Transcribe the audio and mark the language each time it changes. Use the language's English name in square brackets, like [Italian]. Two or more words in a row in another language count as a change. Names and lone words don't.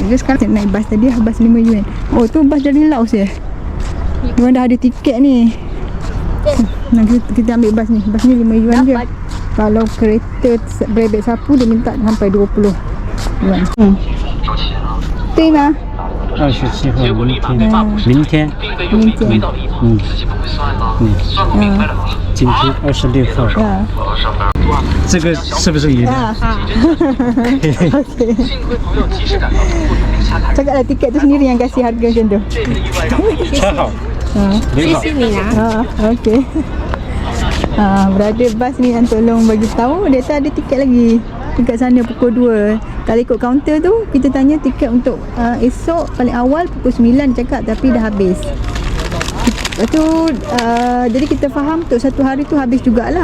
[Malay] Jadi sekarang naik bas tadi, bas 5 yuan. Oh tu bas dari Laos ya. Diorang dah ada tiket ni. Nah, kita ambil bas ni. Bas ni 5 yuan je. Kalau kereta berebet sapu dia minta sampai 20 yuan. Betul lah. [Chinese] 27 号明天，今天26号，这个是不是你的？ [Malay] Okay. Cakaplah tiket tu sendiri yang kasih harga macam tu. [Chinese] 穿好，领好。 [Malay] Okay. Berada bas ni yang tolong bagi tahu dia tak ada tiket lagi dekat sana pukul 2. Kalau ikut kaunter tu kita tanya tiket untuk esok paling awal pukul 9 cakap tapi dah habis. Lepas tu jadi kita faham untuk satu hari tu habis jugalah.